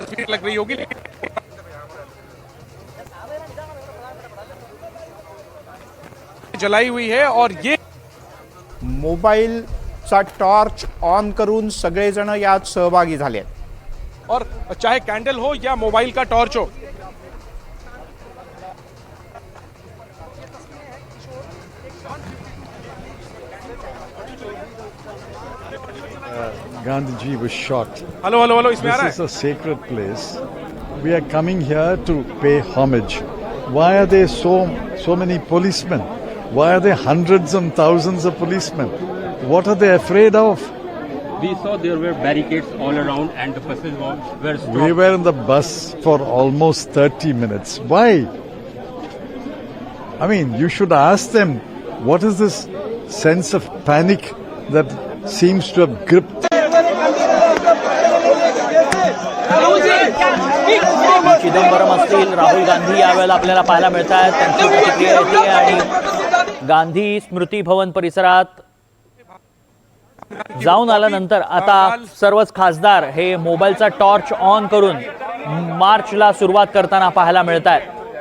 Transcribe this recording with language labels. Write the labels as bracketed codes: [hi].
[hi] लग रही होगी जलाई हुई है और ये [mr] मोबाईलचा टॉर्च ऑन करून सगळेजण यात सहभागी झाले आहेत। [hi] और चाहे कैंडल हो या मोबाइल का टॉर्च हो, [en] Gandhiji was shot. [hi] हेलो इसमें आ रहा [en] This is a sacred place. We are coming here to pay homage. Why are there so many policemen? Why are there hundreds and thousands of policemen? What are they afraid of? We saw there were barricades all around and the buses were stopped. We were in the bus for almost 30 minutes. Why? I mean, you should ask them, what is this sense of panic that seems to have gripped? [mr] Chidambaram असतील, राहुल गांधी यावेळेला आपल्याला पाहायला मिळत आहेत, त्यांची प्रतिक्रिया येते आणि गांधी स्मृती भवन परिसरात जाऊन आल्यानंतर आता सर्वच खासदार हे मोबाईलचा टॉर्च ऑन करून मार्चला सुरुवात करताना पाहायला मिळत आहेत।